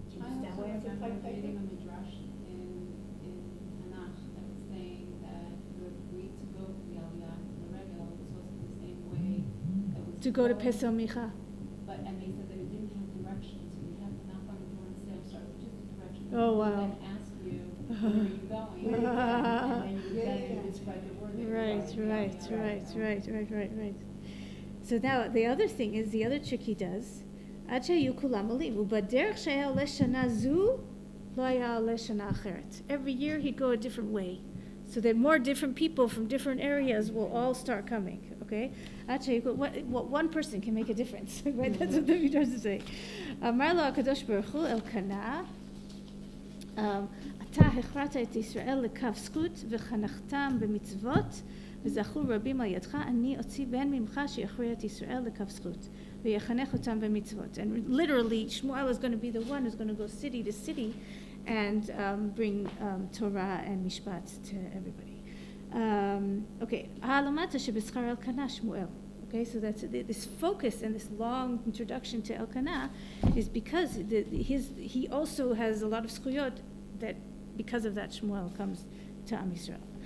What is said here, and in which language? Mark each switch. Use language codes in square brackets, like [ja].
[en] I also remember reading a midrash in Tanakh that was saying that you agreed to go to the Aliyah L'Regel. This wasn't the same way that was To go to Pesel Micha. But and they said that it didn't have directions, so you'd have to knock on the door and say, start with just a direction. Oh, wow. And then ask you, where are you going? And then you would describe your word. Right. So now the other thing is, the other trick he does, [he] עד שהיו כולם עולים, ובדרך שהיה עולה שנה זו, לא היה עולה שנה אחרת. [en] Every year he'd go a different way, so that more different people from different areas will all start coming, okay? [he] עד שהיו, [en] what one person can make a difference, right? That's what the Midrash is saying. [he] אמר לו הקדוש ברוך הוא, אלקנה, אתה הכרעת את ישראל לקו זכות וחנכתם במצוות, וזכו רבים על ידך, אני אוציא בן ממך שיכריע את ישראל לקו זכות, ויחנך אותם במצוות. [en] And literally, Shmuel is going to be the one who's going to go city to city and bring Torah and Mishpat to everybody. Okay, [he] העלמת שבשכר אלקנה שמואל. [en] Okay, so that's this focus and this long introduction to Elkanah is because he also has a lot of zchuyot that because of that Shmuel comes to Am Yisrael.